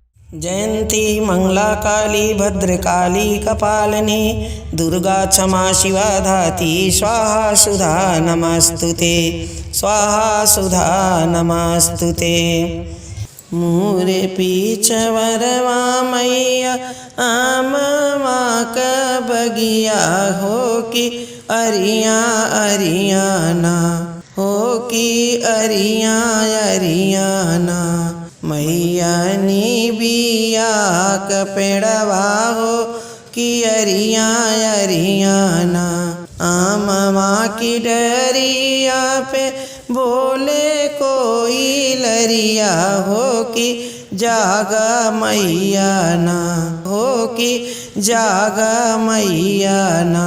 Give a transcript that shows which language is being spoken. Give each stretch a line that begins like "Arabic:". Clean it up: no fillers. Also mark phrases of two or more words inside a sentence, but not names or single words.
Sanskrit: जयंती मंगला काली भद्रकाली कपालिनी दुर्गा क्षमा शिवा धात्री स्वाहा सुधा नमस्तुते स्वाहा सुधा नमस्तुते।
Bhojpuri: मूरे पीछवरवा मैया आमवा का बगिया हो कि अरिया अरियाना हो कि अरिया अरियाना मैया नी बिया का पेड़वा हो कि अरिया अरियाना आमवा की डरिया पे बोले कोई लरिया हो कि जागा मैया ना हो कि जागा मैया ना।